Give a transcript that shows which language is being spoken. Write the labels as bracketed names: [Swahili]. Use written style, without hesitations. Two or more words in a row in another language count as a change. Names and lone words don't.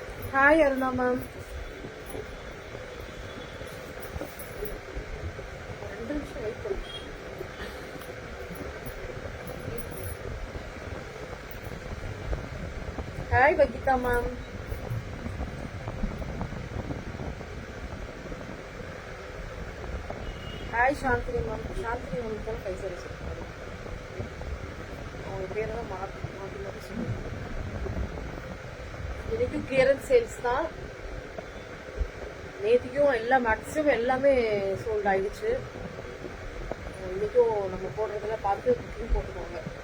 [English] Hi Aruna ma'am. Hi Bagita ma'am. Hi Shantini ma'am. [Tamil] Shantini ma'am தான் பைசா வச்சிருக்காரு. அவங்க பேர் தான் மாத்தி சொல்லுங்க. இன்னைக்கு [English] clearance sales [Tamil] தான். நேற்றுக்கும் எல்லாம் மேக்ஸிமம் எல்லாமே சோல்ட் ஆயிடுச்சு. இன்னைக்கும் நம்ம போடுறதெல்லாம் பார்த்து புக்கிங் போட்டுக்கோங்க.